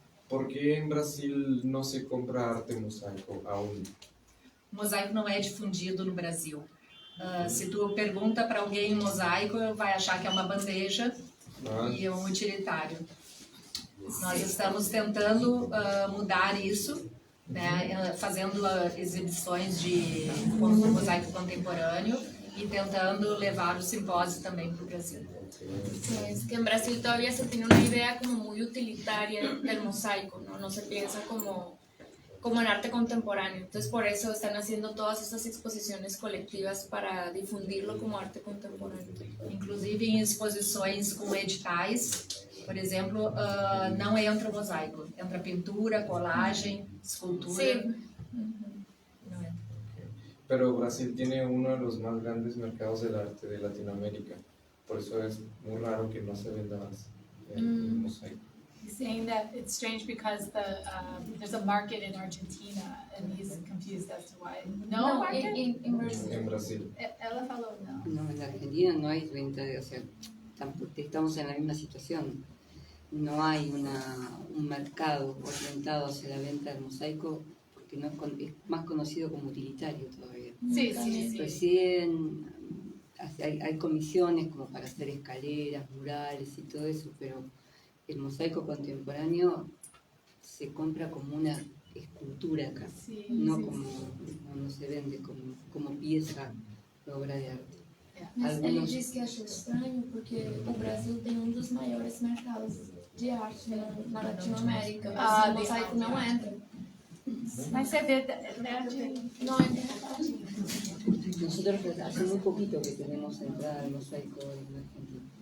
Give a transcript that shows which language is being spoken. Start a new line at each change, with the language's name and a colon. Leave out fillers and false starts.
Spanish: ¿Por qué en Brasil no se compra arte mosaico aún?
Portuguese: O mosaico não é difundido no Brasil. Se tu pergunta para alguém mosaico, vai achar que é uma bandeja e é um utilitário. Nós estamos tentando mudar isso, né, fazendo exibições de mosaico contemporâneo e tentando levar o simpósio também para o Brasil.
Spanish: Sí, es que en Brasil todavía se tiene una idea como muy utilitaria del mosaico, no se piensa como en arte contemporáneo. Entonces por eso están haciendo todas estas exposiciones colectivas para difundirlo como arte contemporáneo.
Portuguese: Inclusive em exposições com editais, por exemplo, não entra o mosaico, entra pintura, colagem, escultura.
Spanish: Sí.
Portuguese: Não entra.
Spanish: Pero Brasil tiene uno de los más grandes mercados del arte de Latinoamérica. Por eso es muy raro que no se venda más el mosaico.
English: He's saying that it's strange because there's a market in Argentina, and he's confused as to why. No market?
Spanish: En Brasil. En Brasil. Ella
Portuguese: falou no.
Spanish: No, en Argentina no hay venta, o sea, estamos en la misma situación. No hay un mercado orientado hacia la venta del mosaico porque no es más conocido como utilitario todavía. Sí. Recién hay comisiones como para hacer escaleras, murales y todo eso, pero el mosaico contemporáneo se compra como una escultura acá, no se vende como pieza de obra de arte.
Portuguese: Mas ele diz que acha estranho porque o Brasil tem dos maiores mercados de arte na Latinoamérica, mas o mosaico não entra. Mas é verdade. Não entra.
Spanish: Nosotros hace muy poquito que tenemos entrada al mosaico en Argentina,